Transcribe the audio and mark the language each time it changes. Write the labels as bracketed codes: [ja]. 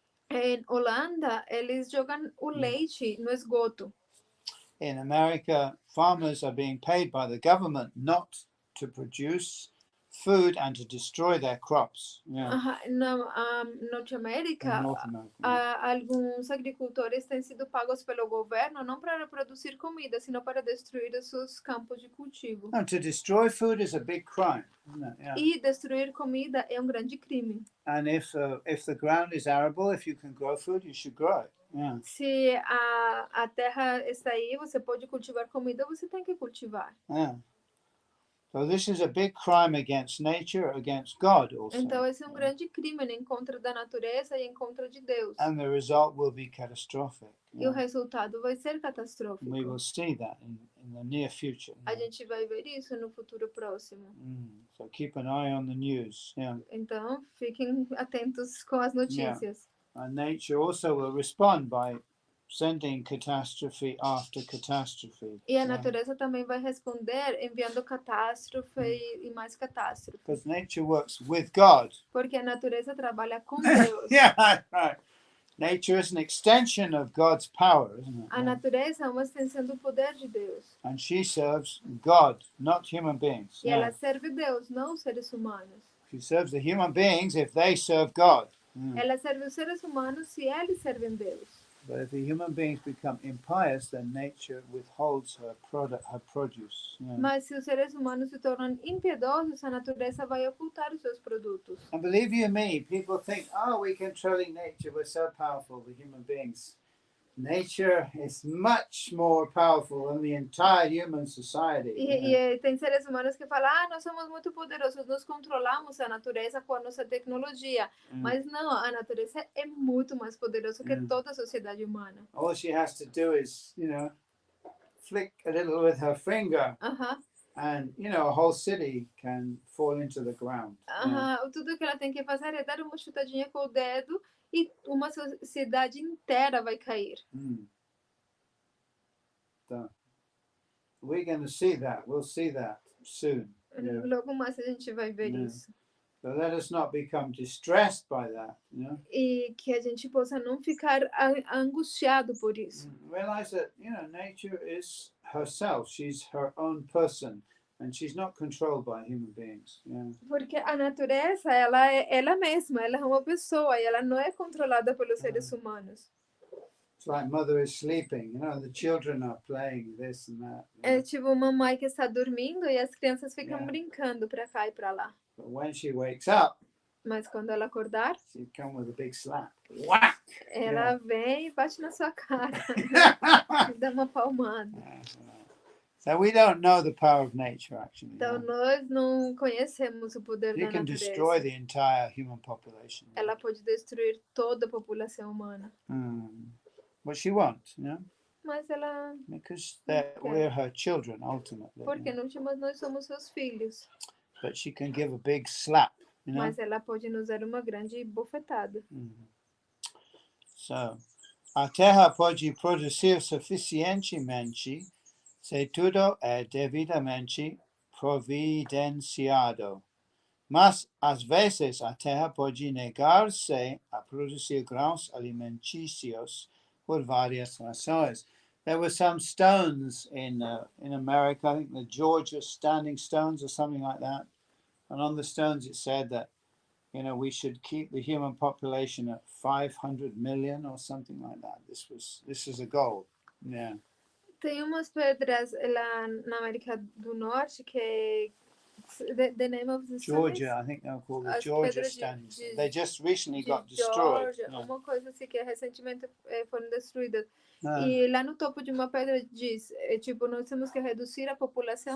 [pt] Em Holanda, eles jogam o leite no esgoto. [en] In America, farmers are being paid by the government not to produce food and to destroy their crops. [pt] Na Norte América, alguns agricultores têm sido pagos pelo governo não para produzir comida, sino para destruir os seus campos de cultivo. [en] And to destroy food is a big crime, isn't it? [pt] E destruir comida é grande crime. [en] And if the ground is arable, if you can grow food, you should grow it. [pt] Se a terra está aí, você pode cultivar comida, você tem que cultivar. [en] So this is a big crime against nature, against God also. [pt] Então esse é grande crime em contra da natureza e em contra de Deus. [en] And the result will be catastrophic. [pt] E o resultado vai ser catastrófico. [en] We will see that in the near future. [pt] A gente vai ver isso no futuro próximo. [en] So keep an eye on the news. [pt] Então fiquem atentos com as notícias. [en] And nature also will respond by sending catastrophe after catastrophe. [pt] E a natureza também vai responder enviando catástrofe e mais catástrofe. [en] Because nature works with God. [pt] Porque a natureza trabalha com Deus. [en] Right. Nature is an extension of God's power, isn't it? [pt] A natureza é uma extensão do poder de Deus. [en] And she serves God, not human beings. [pt] E ela serve Deus, não os seres humanos. [en] She serves the human beings if they serve God. [pt] Ela serve os seres humanos se eles servem Deus. [en] But if the human beings become impious, then nature withholds her produce. [pt] Mas se os seres humanos se tornam impiedosos, a natureza vai ocultar os seus produtos. [en] And believe you me, people think, we're controlling nature, we're so powerful, the human beings. nature is much more powerful than the entire human society. [pt] E tem seres humanos que falam, nós somos muito poderosos, nós controlamos a natureza com a nossa tecnologia. Mas não, a natureza é muito mais poderosa que toda a sociedade humana. [en] All she has to do is, flick a little with her finger. And, a whole city can fall into the ground. [pt] Tudo que ela tem que fazer é dar uma chutadinha com o dedo e uma sociedade inteira vai cair. [en] So, we're going to see that. We'll see that soon. [pt] Logo mais a gente vai ver isso. [en] So let us not become distressed by that. [pt] E que a gente possa não ficar angustiado por isso. [en] Realize that, nature is herself. She's her own person. And she's not controlled by human beings. [pt] Porque a natureza, ela é ela mesma, ela é uma pessoa e ela não é controlada pelos seres humanos. [en] It's like mother is sleeping, the children are playing this and that. [pt] É tipo uma mãe que está dormindo e as crianças ficam brincando para cá e para lá. [en] But when she wakes up, [pt] mas quando ela acordar, [en] she come with a big slap. Whack! [pt] Ela vem e bate na sua cara. Dá uma palmada. [en] So we don't know the power of nature, actually. [pt] Então nós não conhecemos o poder da [en] She can [pt] natureza. [en] destroy the entire human population. [pt] Ela pode destruir toda a população humana. [en] But she won't, [pt] Mas ela [en] because we're her children ultimately. [pt] Porque no último nós somos seus filhos. [en] But she can give a big slap, [pt] Mas ela pode nos dar uma grande bofetada. So, a terra pode produzir suficientemente se tudo é devidamente providenciado. Mas, às vezes, a terra pode negar-se a produzir grãos alimentícios por várias razões. [en] There were some stones in America, I think the Georgia standing stones or something like that. And on the stones it said that, we should keep the human population at 500 million or something like that. This is a goal. Yeah. [pt] Tem umas pedras lá na América do Norte que [en] the name of the Georgia, I think they're called the Georgia standing stones. They just recently got destroyed. [pt] Georgia, uma coisa assim que recentemente foram destruídas. E lá no topo de uma pedra diz, tipo, nós temos que reduzir a população